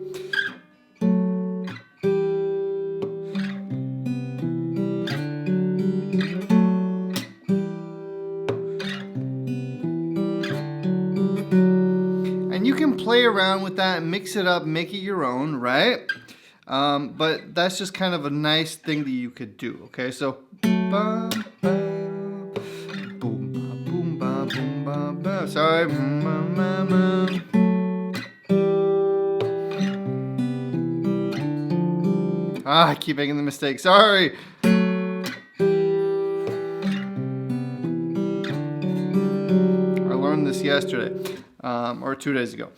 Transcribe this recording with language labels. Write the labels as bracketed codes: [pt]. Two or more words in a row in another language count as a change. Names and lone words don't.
[en] And you can play around with that, mix it up, make it your own, right? But that's just kind of a nice thing that you could do, okay? So, ba, ba, boom, ba, boom, ba, boom, ba, ba. Sorry. I keep making the mistake. Sorry. I learned this yesterday, or 2 days ago.